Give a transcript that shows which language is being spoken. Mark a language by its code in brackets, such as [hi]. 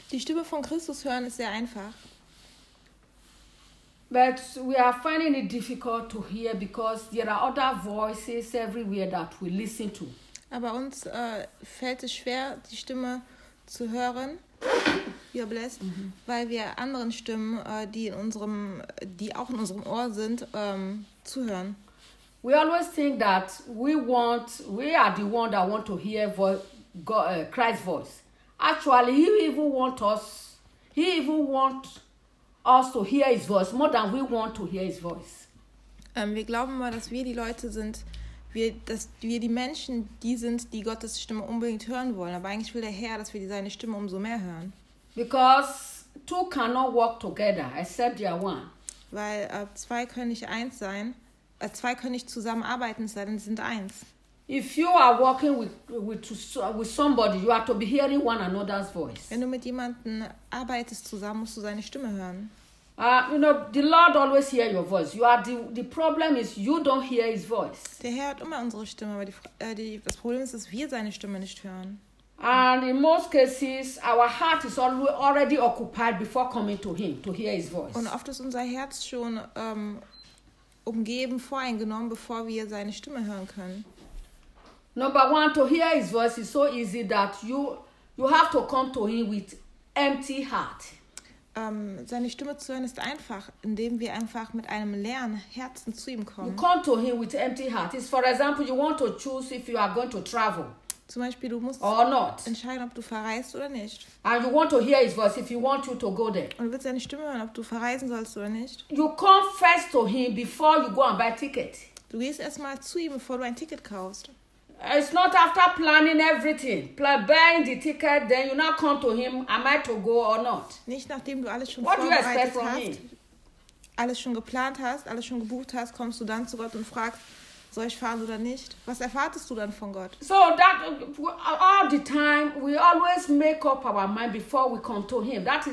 [de] Die Stimme von Christus hören ist sehr einfach. [en] But we are finding it difficult to hear because there are other voices everywhere that we listen to. [de] Aber uns fällt es schwer, die Stimme zu hören. [en] You're blessed. Mm-hmm. [de] Weil wir anderen Stimmen, die auch in unserem Ohr sind, zuhören. [en] We always think that we are the one that want to hear Christ's voice. Actually, he even wants us to hear his voice more than we want to hear his voice. [de] Wir glauben mal, dass wir die Leute sind, dass wir die Menschen, die sind, die Gottes Stimme unbedingt hören wollen. Aber eigentlich will der Herr, dass wir seine Stimme umso mehr hören. [en] Because two cannot walk together except they are one. [de] Weil zwei können nicht eins sein. Zwei können nicht zusammenarbeiten, es sei denn, sie sind eins. [en] If you are walking with somebody, you are to be hearing one another's voice. [de] Wenn du mit jemandem arbeitest zusammen, musst du seine Stimme hören. [en] You know, the Lord always hear your voice. You are the problem is you don't hear his voice. [de] Der Herr hört immer unsere Stimme, aber das Problem ist, dass wir seine Stimme nicht hören. [en] And in most cases, our heart is already occupied before coming to him to hear his voice. [de] Und oft ist unser Herz schon umgeben, voreingenommen, bevor wir seine Stimme hören können. [en] Number one, to hear his voice is so easy that you have to come to him with empty heart. [de] Seine Stimme zu hören ist einfach, indem wir einfach mit einem leeren Herzen zu ihm kommen. [en] You come to him with empty heart. It's for example, you want to choose if you are going to travel. [de] Zum Beispiel, du musst entscheiden, ob du verreist oder nicht. [en] And you want to hear his voice if you want you to go there. [de] Und du willst seine Stimme hören, ob du verreisen sollst oder nicht. [en] You come first to him before you go and buy a ticket. [de] Du gehst erstmal zu ihm, bevor du ein Ticket kaufst. [en] It's not after planning everything, buying the ticket, then you now come to him. Am I to go or not? [de] Nicht nachdem du alles schon vorbereitet hast, alles schon geplant hast, alles schon gebucht hast, kommst du dann zu Gott und fragst, soll ich fahren oder nicht? Was erwartest du dann von Gott? [en] So that all the time we always make up our mind before we come to him.